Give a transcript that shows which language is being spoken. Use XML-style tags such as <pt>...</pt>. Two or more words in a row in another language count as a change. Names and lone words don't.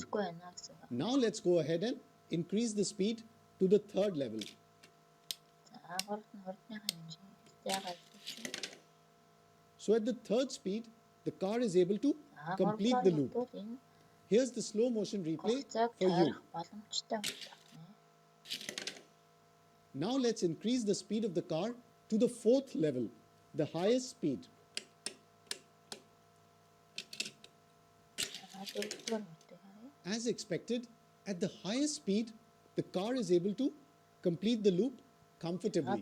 <en>Now let's go ahead and increase the speed to the 3rd level. So at the 3rd speed, the car is able to complete the loop. Here's the slow motion replay</en> <mn>хугацааг</mn> <en>for you.</en> <mn>тойрох боломжтой байна.</mn> <en>Now let's increase the speed of the car to the 4th level, the highest speed. As expected, at the highest speed, the car is able to complete the loop comfortably.</en>